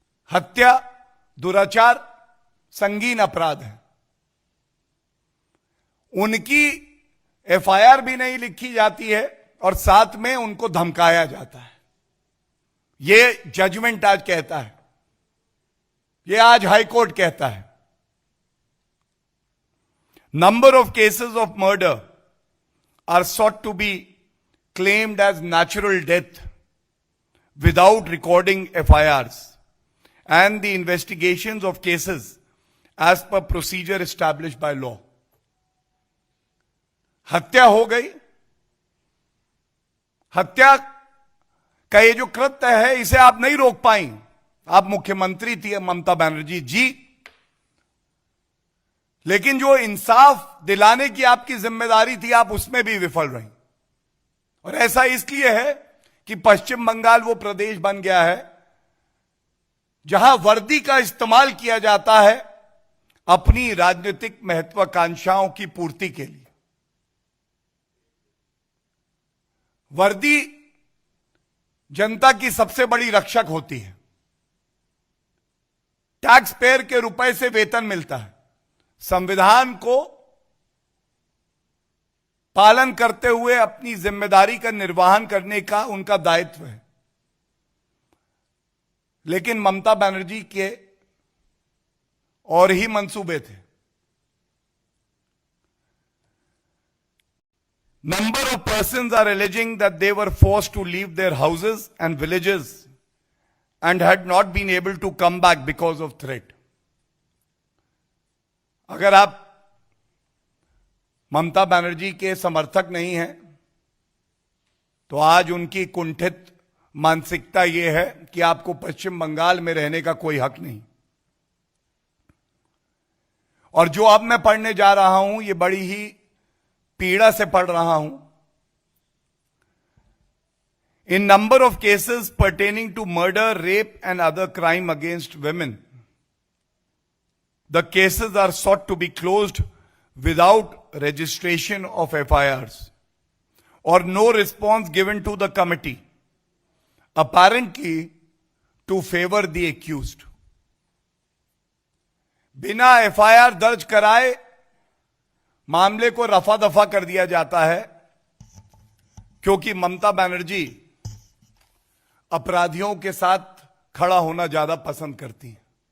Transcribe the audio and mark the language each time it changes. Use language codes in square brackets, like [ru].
[hi] हत्या, दुराचार संगीन अपराध है, उनकी एफआईआर भी नहीं लिखी जाती है और साथ में उनको धमकाया जाता है। यह जजमेंट आज कहता है, यह आज हाईकोर्ट कहता है। [en] Number of cases of murder are sought to be claimed as natural death without recording FIRs and the investigations of cases as per procedure established by law. [hi] हत्या हो गई, हत्या का ये जो कृत्य है इसे आप नहीं रोक पाई। आप मुख्यमंत्री थी ममता बनर्जी जी, लेकिन जो इंसाफ दिलाने की आपकी जिम्मेदारी थी आप उसमें भी विफल रही। और ऐसा इसलिए है कि पश्चिम बंगाल वो प्रदेश बन गया है जहां वर्दी का इस्तेमाल किया जाता है अपनी राजनीतिक महत्वाकांक्षाओं की पूर्ति के लिए। वर्दी जनता की सबसे बड़ी रक्षक होती है। टैक्स पेयर के रुपए से वेतन मिलता है, संविधान को पालन करते हुए अपनी जिम्मेदारी का निर्वहन करने का उनका दायित्व है। लेकिन ममता बनर्जी के और ही मंसूबे थे। [en] Number of persons are alleging that they were forced to leave their houses and villages and had not been able to come back because of threat. [hi] अगर आप ममता बनर्जी के समर्थक नहीं हैं तो आज उनकी कुंठित मानसिकता यह है कि आपको पश्चिम बंगाल में रहने का कोई हक नहीं। और जो अब मैं पढ़ने जा रहा हूं ये बड़ी ही पीड़ा से पढ़ रहा हूं। [en] In number of cases pertaining to murder, rape and other crime against women, the cases are sought to be closed without registration of FIRs or no response given to the committee, apparently to favor the accused. [hi] बिना FIR दर्ज कराए मामले को रफा दफा कर दिया जाता है क्योंकि ममता बनर्जी अपराधियों के साथ खड़ा होना ज्यादा पसंद करती है।